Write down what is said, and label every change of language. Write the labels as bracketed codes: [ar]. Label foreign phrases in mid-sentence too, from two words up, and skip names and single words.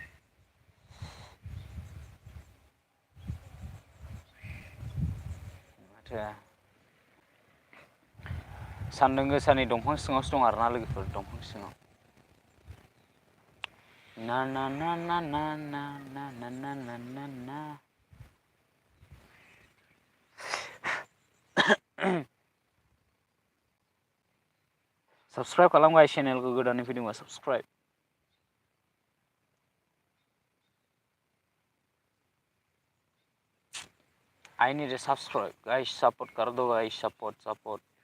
[brx] माथो सान्दुं गोसानि दंफां सिङावसो दं आरोना लोगोफोर दंफां सिङाव ना ना ना ना ना ना ना ना ना ना ना ना [en] साबसक्राइब [brx] खालाम गाइस चेनेलखौ गोदानै फैदोंबा [en] साबसक्राइब I need a subscribe guys support [hi] कर दो [en] guys support